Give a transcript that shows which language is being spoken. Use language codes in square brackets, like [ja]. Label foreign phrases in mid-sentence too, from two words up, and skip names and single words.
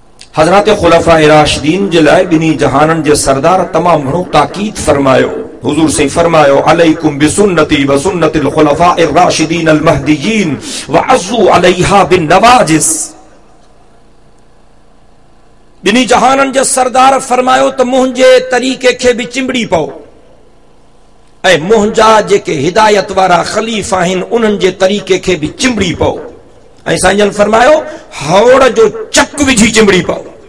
[sd] हजरत खुलफाए राशिदीन जे लाइ बिनी जहानन जे सरदार तमाम घणो ताकीद फरमायो। हुजूर से फरमायो [ar] عليكم بسنتي وسنة الخلفاء الراشدين المهديين عضوا عليها بالنواجذ. [sd] बिनी जहानन जे सरदार फरमायो त मुंहिंजे तरीक़े खे बि चिंबड़ी पओ ऐं मुंहिंजा जेके हिदायत वारा खलीफ़ा आहिनि उन्हनि जे तरीक़े खे बि चिंबड़ी पओ। ऐं साईं जन फरमायो हौड़ जो चक विझी चिंबड़ी पओ।